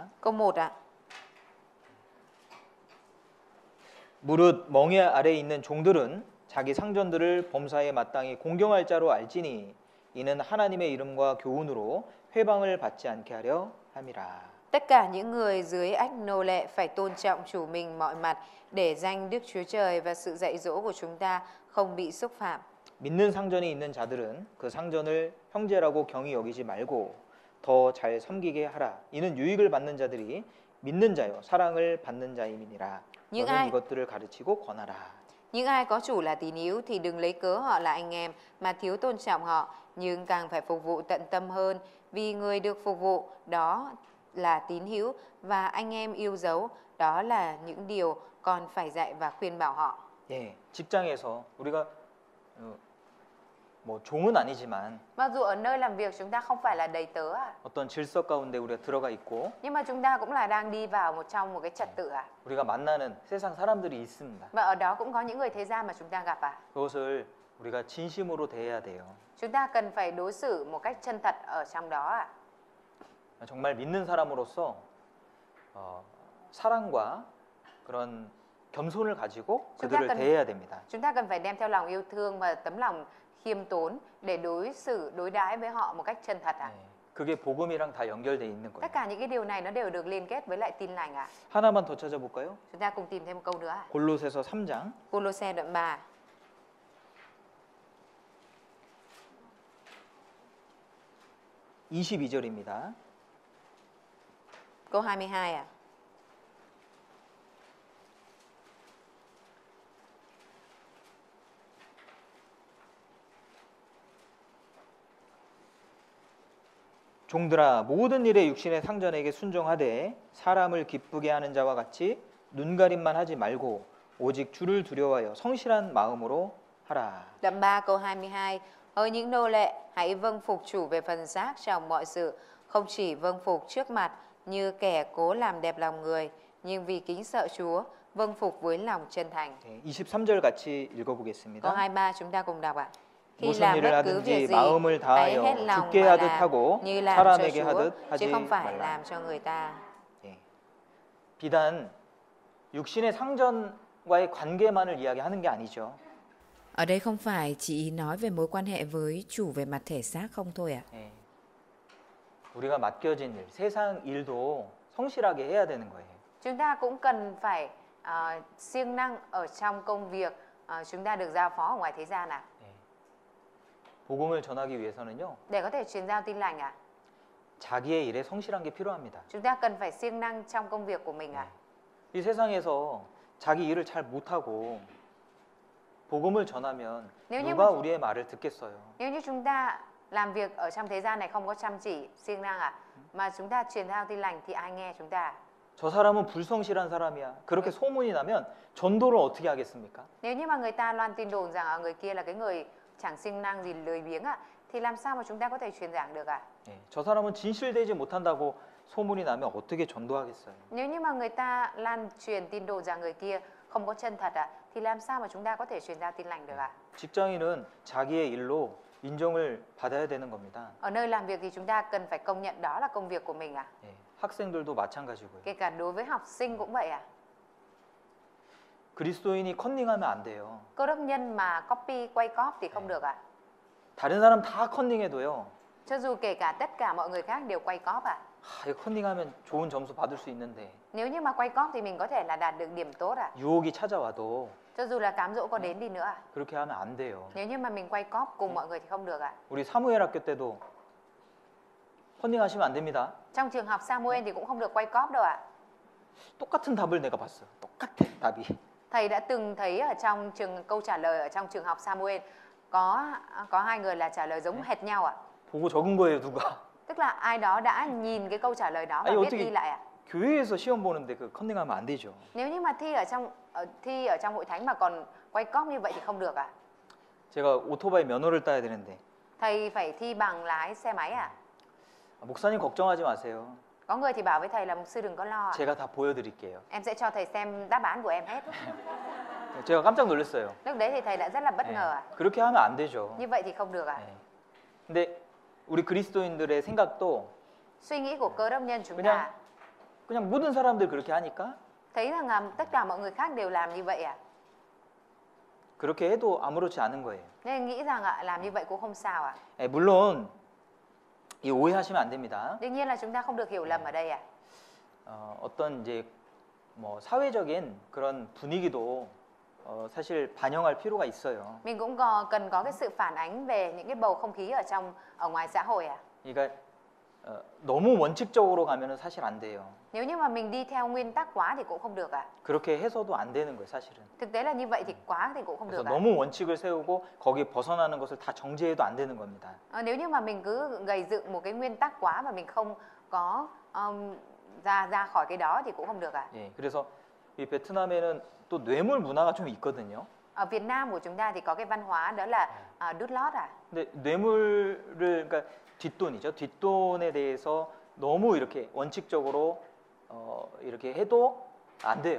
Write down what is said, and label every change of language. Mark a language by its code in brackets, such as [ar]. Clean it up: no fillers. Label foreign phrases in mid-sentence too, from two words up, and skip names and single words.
[vi] Câu 1 ạ. [ko] 무릇 멍에 아래에 있는 종들은 자기 상전들을 범사에 마땅히 공경할 자로 알지니 이는 하나님의 이름과 교훈으로 회방을 받지 않게 하려 함이라. [vi] Tất cả những người dưới ách nô lệ phải tôn trọng chủ mình mọi mặt để danh Đức Chúa Trời và sự dạy dỗ của chúng ta không bị xúc phạm. [ko] 믿는 상전이 있는 자들은 그 상전을 형제라고 경히 여기지 말고 더 잘 섬기게 하라. 이는 유익을 받는 자들이 믿는 자요 사랑을 받는 자임이니라. 너는 이것들을 가르치고 권하라. [vi] Những ai có chủ là tín hữu thì đừng lấy cớ họ là anh em mà thiếu tôn trọng họ, nhưng càng phải phục vụ tận tâm hơn, vì người được phục vụ đó là tín hữu và anh em yêu dấu, đó là những điều còn phải dạy và khuyên bảo họ. [ko] 예, 직장에서 우리가 뭐 종은 아니지만 [vi] Mặc dù ở nơi làm việc chúng ta không phải là đầy tớ [ko] 어떤 질서 가운데 우리가 들어가 있고 [vi] nhưng mà chúng ta cũng là đang đi vào trong một cái trật tự [ko] 우리가 만나는 세상 사람들이 있습니다. [vi] Và ở đó cũng có những người thế gian mà chúng ta gặp [ko] 그것을 우리가 진심으로 대해야 돼요. [vi] Chúng ta cần phải đối xử một cách chân thật ở trong đó [ko] 정말 믿는 사람으로서 사랑과 그런 겸손을 가지고 그들을 대해야 됩니다. [vi] Chúng ta cần phải đem theo lòng yêu thương và tấm lòng khiêm tốn để đối đãi với họ một cách chân thật [ko] 그게 복음이랑 다 연결돼 있는 거예요. [vi] Tất cả những cái điều này nó đều được liên kết với lại tin lành [ko] 하나만 더 찾아볼까요? [vi] Chúng ta cùng tìm thêm một câu nữa [ko] 골로새서 3장 [vi] Cô-lô-se đoạn 3 [ko] 22절입니다. [vi] câu 22 [ko] 종들아 모든 일에 육신의 상전에게 순종하되 사람을 기쁘게 하는 자와 같이 눈가림만 하지 말고 오직 주를 두려워하여 성실한 마음으로 하라. [vi] Đoạn 3 câu 22 Hỡi những nô lệ, hãy vâng phục chủ về phần xác trong mọi sự, không chỉ vâng phục trước mặt như kẻ cố làm đẹp lòng người, nhưng vì kính sợ Chúa, vâng phục với lòng chân thành. [ko] 23절 같이 [vi] Câu [ko] 읽어보겠습니다. [vi] 23 chúng ta cùng đọc ạ. Khi [ko] 무슨 [vi] làm [ko] 일을 [vi] bất cứ [ko] 하든지 [vi] việc gì, [ko] 마음을 [vi] hãy hết [ko] 다하여 [vi] lòng [ko] 주께 [vi] mà [ko] 하듯 [vi] làm [ko] 하고 [vi] như làm cho [ko] 사람에게 [vi] Chúa, [ko] 하듯 [vi] chứ [ko] 하지 [vi] không phải [ko] 말라. [vi] làm cho người ta. [ko] 비단 육신의 상전과의 관계만을 이야기하는 게 아니죠. [vi] Ở đây không phải chỉ nói về mối quan hệ với chủ về mặt thể xác không thôi ạ. [ko] 우리가 맡겨진 일, 세상 일도 성실하게 해야 되는 거예요. [vi] Chúng ta cũng cần phải siêng năng ở trong công việc chúng ta được giao phó ở ngoài thế gian [ko] 복음을 전하기 위해서는요. [vi] Để có thể truyền giao tin lành [ko] 자기의 일에 성실한 게 필요합니다. [vi] Chúng ta cần phải siêng năng trong công việc của mình [ko] 이 세상에서 자기 일을 잘 못하고 복음을 전하면 누가 우리의 말을 듣겠어요? [vi] Nếu như chúng ta làm việc ở trong thế gian này không có chăm chỉ, siêng năng mà chúng ta truyền giao tin lành thì ai nghe chúng ta? [ko] 저 사람은 불성실한 사람이야. 그렇게 소문이 나면 전도를 어떻게 하겠습니까? [vi] Nếu như mà người ta loan tin đồn rằng người kia là cái người chẳng siêng năng gì, lười biếng thì làm sao mà chúng ta có thể truyền giảng được [ko] 저 사람은 진실되지 못한다고 소문이 나면 어떻게 전도하겠어요? [vi] Nếu như mà người ta lan truyền tin đồn rằng người kia không có chân thật thì làm sao mà chúng ta có thể truyền giao tin lành được [ko] 직장인은 자기의 일로 인정을 받아야 되는 겁니다. [vi] Ở nơi làm việc thì chúng ta cần phải công nhận đó là công việc của mình [ko] 학생들도 마찬가지고요. [vi] Kể cả đối với học sinh cũng vậy [ko] 그리스도인이 컨닝하면 안 돼요. [vi] Cơ đốc nhân mà quay cóp thì không được [ko] 다른 사람 다 컨닝해도요. [vi] Cho dù kể cả tất cả mọi người khác đều quay cóp à? [ko] 이거 컨닝하면 좋은 점수 받을 수 있는데 [vi] Nếu như mà quay cóp thì mình có thể là đạt được điểm tốt à? [ko] 유혹이 찾아와도 [vi] Cho dù là cám dỗ có đến đi nữa à? [ko] 그렇게 하면 안 돼요. [vi] Nếu như mà mình quay cóp cùng mọi người thì không được à? [ko] 우리 사무엘 학교 때도 컨닝하시면 안 됩니다. [vi] Trong trường học Samuel thì cũng không được quay cóp đâu ạ. [ko] 똑같은 답을 내가 봤어. 똑같아 답이. [vi] Thầy đã từng thấy ở trong câu trả lời ở trong trường học Samuel có hai người là trả lời giống hệt nhau ạ. [ko] 보고 적은 거예요 누가? [vi] Tức là ai đó đã nhìn cái câu trả lời đó và [ko] 아니, [vi] viết [ko] 어떻게- [vi] ghi lại ạ. [ko] 교회에서 시험 보는데 그 컨닝하면 안 되죠. [vi] Nếu như mà thi ở trong hội thánh mà còn quay cóp như vậy thì không được ạ. [ko] 제가 오토바이 면허를 따야 되는데 [vi] Thầy phải thi bằng lái xe máy ạ. [ko] 목사님 걱정하지 마세요. [vi] Có người thì bảo với thầy là mục sư đừng có lo ạ. [ko] 제가 다 보여드릴게요. [vi] Em sẽ cho thầy xem đáp án của em hết. [ko] 제가 깜짝 놀랐어요. [vi] Lúc đấy thì thầy đã rất là bất [ko] 네. [vi] ngờ ạ. [ko] 그렇게 하면 안 되죠. [vi] Như vậy thì không được ạ. [ko] 네. 근데 우리 그리스도인들의 생각도 [vi] Suy nghĩ của cơ đốc nhân chúng [ko] 그냥 [vi] ta [ko] 그냥 모든 사람들 그렇게 하니까 [vi] thấy rằng là tất cả mọi người khác đều làm như vậy ạ. [ko] 그렇게 해도 아무렇지 않은 거예요. [vi] Nên nghĩ rằng ạ làm như vậy cũng không sao ạ. [ko] 물론 이 오해하시면 안 됩니다. [vi] Đương nhiên là chúng ta không được hiểu lầm ở đây ạ. [ko] 어떤 이제 뭐 사회적인 그런 분위기도 사실 반영할 필요가 있어요. [vi] Mình cũng cần có cái sự phản ánh về những cái bầu không khí ở ngoài xã hội ạ. [ko] 그러니까 너무 원칙적으로 가면은 사실 안 돼요. [vi] Nếu như mà mình đi theo nguyên tắc quá thì cũng không được ạ. [ko] 그렇게 해서도 안 되는 거예요, 사실은. [vi] Thực tế là như vậy thì quá thì cũng không [ko] 그래서 [vi] được ạ. [ko] 너무 원칙을 세우고 거기에 벗어나는 것을 다 정죄해도 안 되는 겁니다. [vi] Nếu như mà mình cứ gầy dựng một cái nguyên tắc quá mà mình không có ra khỏi cái đó thì cũng không được ạ. [ko] 예, 그래서 이 베트남에는 또 뇌물 문화가 좀 있거든요. [vi] Ở Việt Nam của chúng ta thì có cái văn hóa đó là đút lót ạ. [ko] 근데 뇌물을 그러니까 뒷돈이죠. 뒷돈에 대해서 너무 이렇게 원칙적으로 이렇게 해도 안 돼요.